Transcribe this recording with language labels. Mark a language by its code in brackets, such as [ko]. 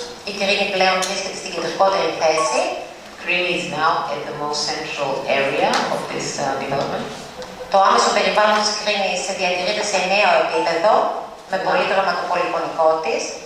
[el] Η Κρίνη πλέον βρίσκεται στην κεντρικότερη θέση. [en] Crete is now at the most central area of this development. [el] Το άμεσο περιβάλλον της Κρίνης διατηρείται σε νέο επίπεδο, με πολύδρομα το πολυφωνικό της.